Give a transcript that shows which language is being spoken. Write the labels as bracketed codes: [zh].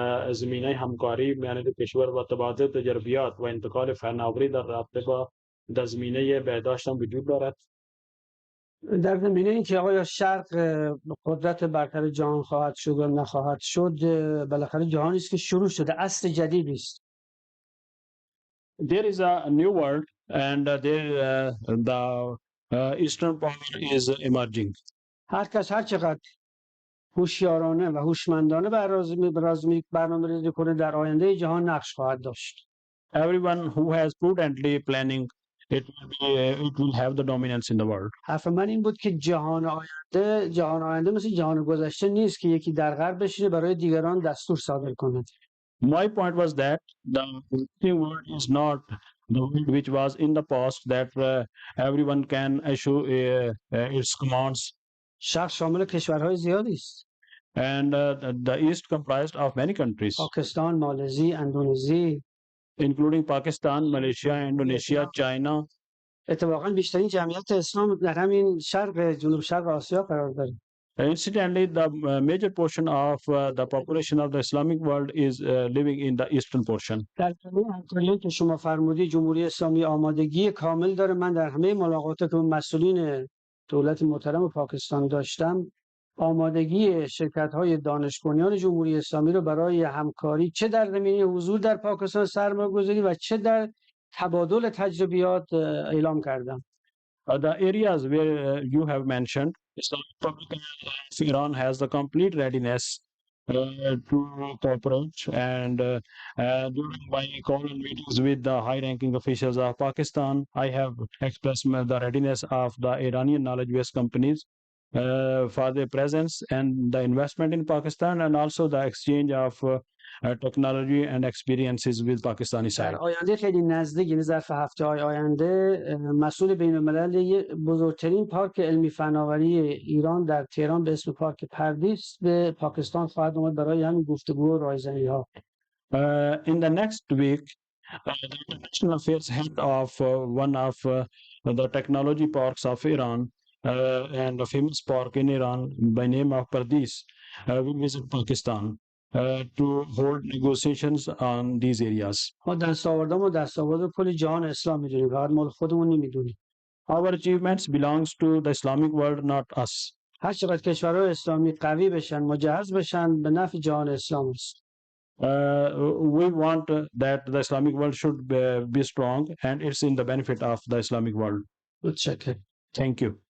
[fa] زمینه همکاری میان دو کشور و تبادل تجربیات و انتقال فناوری در رابطه با در زمینه بهداشت هم وجود دارد. در زمینه اینکه آیا شرق قدرت برتر جهان خواهد شد و نخواهد شد، بالاخره جهانی است که شروع شده، عصر جدیدی است. [en] There is a new world and there the eastern power is emerging. [fa] هر کس هر چقدر هوشیارانه و هوشمندانه برنامه‌ریزی کنه در آینده جهان نقش خواهد داشت. [en] Everyone who has prudently planning it will have the dominance in the world. [fa] حرف من این بود که جهان آینده مثل جهان گذشته نیست که یکی در غرب بشینه برای دیگران دستور صادر کند. [en] My point was that the new world is not the world which was in the past that everyone can issue its commands. [fa] شرق شامل کشورهای زیادی است. [en] And the East comprised of many countries, [fa] پاکستان، مالزی، اندونزی، [en] including Pakistan, Malaysia, Indonesia, China. [fa] اتفاقا بیشترین جمعیت اسلام در همین جنوب شرق آسیا قرار داره. [en] Incidentally, the major portion of the population of the Islamic world is living in the eastern portion. [fa] در همکاری که شما فرمودی جمهوری اسلامی آمادگی کامل داره. من در همه ملاقاتی که مسئولین دولت محترم پاکستان داشتم، آمادگی شرکت‌های دانش بنیان جمهوری اسلامی رو برای همکاری چه در زمینه حضور در پاکستان سرمایه‌گذاری و چه در تبادل تجربیات اعلام کردم. [en] The areas where you have mentioned, Islamic Republic of Iran has the complete readiness to cooperate. And during my call and meetings with the high-ranking officials of Pakistan, I have expressed the readiness of the Iranian knowledge-based companies for their presence and the investment in Pakistan, and also the exchange of technology and experiences with Pakistani [fa] در [en] side. [fa] آینده خیلی نزدیک، یعنی ظرف هفته‌های آینده، مسئول بین‌الملل بزرگترین پارک علمی فناوری ایران در تهران به اسم پارک پردیس به پاکستان خواهد آمد برای همین گفتگو و رایزنی‌ها. [en] In the next week, the International Affairs head of one of the technology parks of Iran and a famous park in Iran by name of Pardis will visit Pakistan to hold negotiations on these areas. [fa] ما دستاوردامو دستاورد کل جهان اسلام می‌دونیم، فقط مال خودمون نمی‌دونیم. [en] Our achievements belongs to the Islamic world, not us. [fa] هر چقدر کشورهای اسلامی قوی بشن، مجهز بشن، به نفع جهان اسلام است. [en] We want that the Islamic world should be strong, and it's in the benefit of the Islamic world. [fa] متشکرم. [en] Thank you.